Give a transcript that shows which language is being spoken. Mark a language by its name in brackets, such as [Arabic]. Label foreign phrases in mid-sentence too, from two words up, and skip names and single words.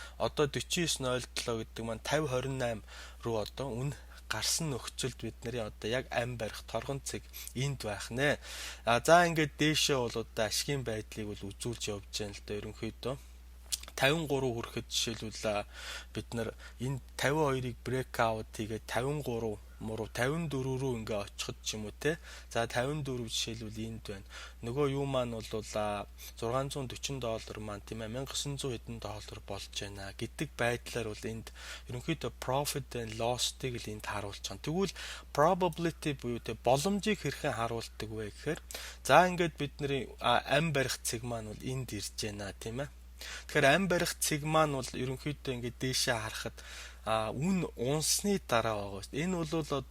[Mongolian] Одоо 49.07 гэдэг маань 50.28 руу одоо үн гарсан нөхцөлд бид нарын одоо яг ам барих торгон цэг энд байх нэ. За ингээд дээшээ бол одоо ашигын байдлыг бол үзүүлж явж байна л да ерөнхийдөө. 53 хүрэхэд жишээлбэл бид нар энэ 52-ыг [English] break out [Mongolian] хийгээд 53 муруу 54 рүү ингээ очиход ч юм уу те. За 54 жишээлбэл энд байна. Нөгөө юу маань бол $640 маань тийм ээ $1900 хэдэн доллар болж байна гэдэг байдлаар бол энд ерөнхийдөө [English] profit and loss- [Mongolian] ыг л энд харуулж байгаа. Тэгвэл probability буюу те боломжийг хэрхэн харуулдаг вэ гэхээр за ингээд бидний ам барих цэг маань бол энд ирж байна тийм ээ. Тэгэхээр ам барих цэг маань бол ерөнхийдөө ингээд дээшээ харахад үн унсны дараа байгаа шүү дээ.